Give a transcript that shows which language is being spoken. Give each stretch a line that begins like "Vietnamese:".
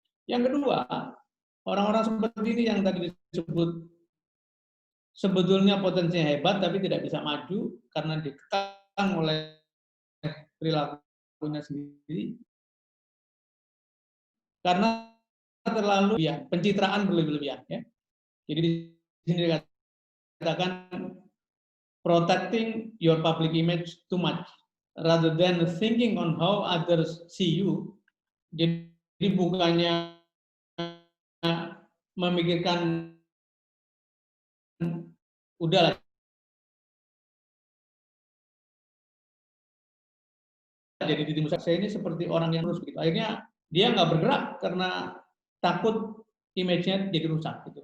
Indonesian: Yang kedua, orang-orang seperti ini yang tadi disebut sebetulnya potensinya hebat tapi tidak bisa maju karena dikekang oleh perilakunya sendiri, karena terlalu pencitraan berlebihan, ya. Jadi di sini dikatakan
English: protecting your public image too much rather than thinking on how others see you.
Indonesian: Jadi bukannya memikirkan udahlah jadi di tim saya ini seperti orang yang terus gitu. Akhirnya dia nggak bergerak karena takut image-nya jadi rusak gitu.